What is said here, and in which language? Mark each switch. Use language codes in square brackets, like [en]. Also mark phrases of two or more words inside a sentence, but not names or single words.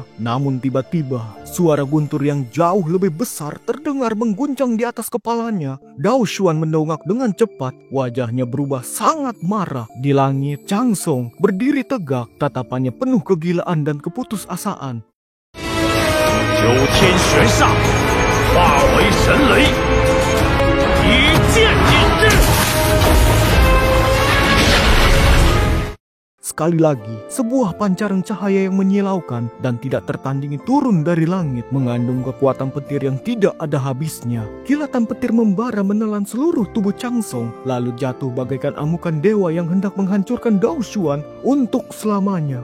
[id] Namun tiba-tiba suara guntur yang jauh lebih besar terdengar mengguncang di atas kepalanya. Dao Xuan mendongak dengan cepat, wajahnya berubah sangat marah. Di langit, Chang Song berdiri tegak, tatapannya penuh kegilaan dan keputusasaan. [zh] 九天玄煞，化为神雷，一剑引之。 [id] Sekali lagi, sebuah pancaran cahaya yang menyilaukan dan tidak tertandingi turun dari langit, mengandung kekuatan petir yang tidak ada habisnya. Kilatan petir membara menelan seluruh tubuh Chang Song, lalu jatuh bagaikan amukan dewa yang hendak menghancurkan Dao Xuan untuk selamanya.